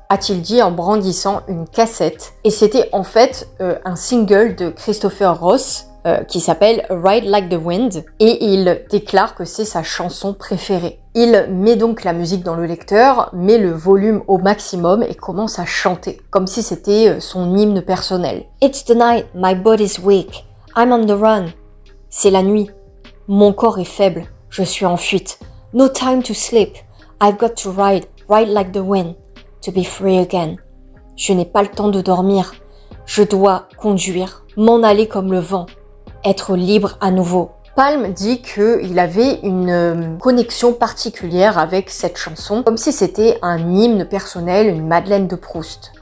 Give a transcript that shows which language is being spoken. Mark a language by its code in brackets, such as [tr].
[fr] A-t-il dit en brandissant une cassette. Et c'était en fait un single de Christopher Ross qui s'appelle Ride Like the Wind. Et il déclare que c'est sa chanson préférée. Il met donc la musique dans le lecteur, met le volume au maximum et commence à chanter, comme si c'était son hymne personnel. [en] It's the night, my body's weak, I'm on the run. [fr] C'est la nuit, mon corps est faible, je suis en fuite. [en] No time to sleep, I've got to ride like the wind, to be free again. [fr] Je n'ai pas le temps de dormir, je dois conduire, m'en aller comme le vent, être libre à nouveau. Palm dit qu'il avait une connexion particulière avec cette chanson, comme si c'était un hymne personnel, une Madeleine de Proust.